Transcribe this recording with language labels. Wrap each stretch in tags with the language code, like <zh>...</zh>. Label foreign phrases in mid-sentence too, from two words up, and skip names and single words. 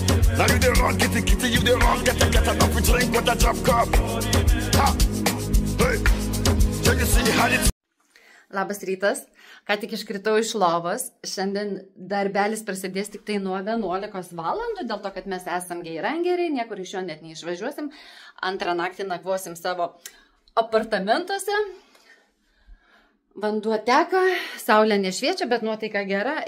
<en>Now you the wrong, kitty, kitty, you the wrong. Get enough to drink with a drop cup. Ha! Hey! So you see how it...</en> <lt>Labas rytas, ką tik iškritau iš lovos. Šiandien darbelis prasidės tik tai nuo 11 valandų, dėl to, kad mes esam geirangeriai, niekur iš jo net neišvažiuosim. Antrą naktį nakvosim savo apartamentuose. Vanduo teka, saulė nešviečia, bet nuotaika gera.</lt>